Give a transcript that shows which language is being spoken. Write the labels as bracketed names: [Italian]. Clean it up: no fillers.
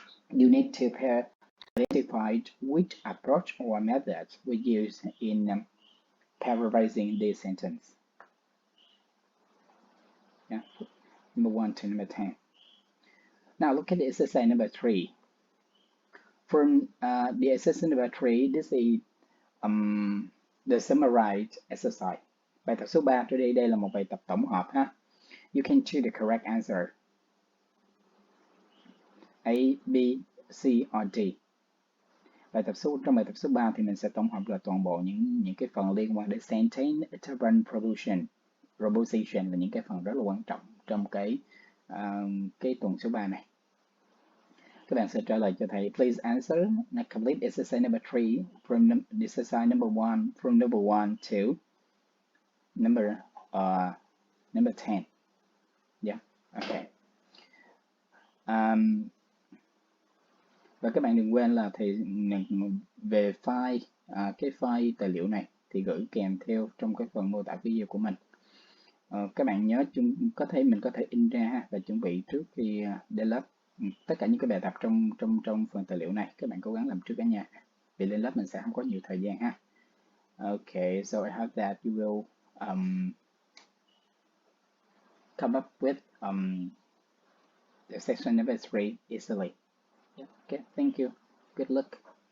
[English] You need to identify which approach or method we use in paraphrasing this sentence. Yeah, number 1 to number 10. Now look at the exercise number 3. From the exercise number 3, this is the summarized exercise. [Vietnamese] Bài tập số 3 today, đây là một bài tập tổng hợp ha. [English] You can choose the correct answer. A, B, C or D. [Vietnamese] Trong bài tập số 3 thì mình sẽ tổng hợp là toàn bộ những cái phần liên quan đến sentence interval proposition là những cái phần rất là quan trọng trong cái tuần số 3 này. Các bạn sẽ trả lời cho thầy. [English] Please answer and complete exercise number 3 from exercise number 1 from number 1 to number 10. Yeah, okay. [Vietnamese] Và các bạn đừng quên là thì về file cái file tài liệu này thì gửi kèm theo trong cái phần mô tả video của mình. Các bạn nhớ mình có thể in ra ha, và chuẩn bị trước khi đến lớp. Tất cả những cái bài tập trong phần tài liệu này các bạn cố gắng làm trước ở nhà, vì lên lớp mình sẽ không có nhiều thời gian ha. [English] Okay, so I hope that you will come up with the section number 3 easily. Yeah, okay, thank you. Good luck.